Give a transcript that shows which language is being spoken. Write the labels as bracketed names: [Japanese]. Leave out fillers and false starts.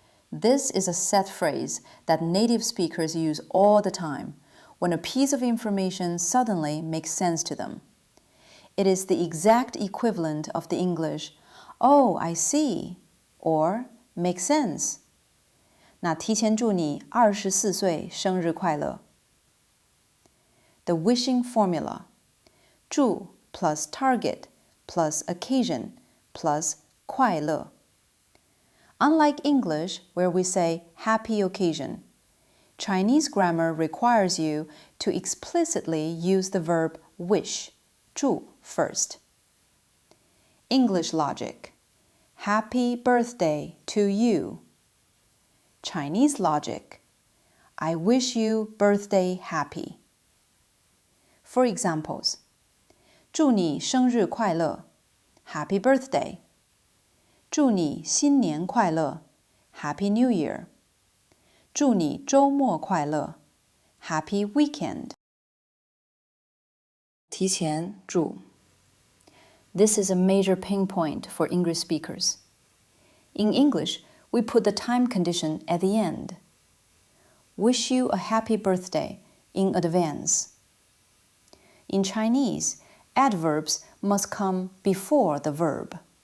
[English] This is a set phrase that native speakers use all the time when a piece of information suddenly makes sense to them. It is the exact equivalent of the English, "Oh, I see," or "make sense." [Chinese] 那提前祝你24岁生日快乐。 [English] The wishing formula. 祝 plus target plus occasion plus 快乐。 Unlike English, where we say happy occasion, Chinese grammar requires you to explicitly use the verb wish, 祝 first. English logic. Happy birthday to you. Chinese logic. I wish you birthday happy. For examples, [Chinese] 祝你生日快乐 [English] Happy birthday. [Chinese] 祝你新年快乐 [English] Happy New Year. [Chinese] 祝你周末快乐 [English] Happy weekend. 提前祝 This is a major pain point for English speakers. In English, we put the time condition at the end. Wish you a happy birthday in advance. In Chinese, adverbs must come before the verb.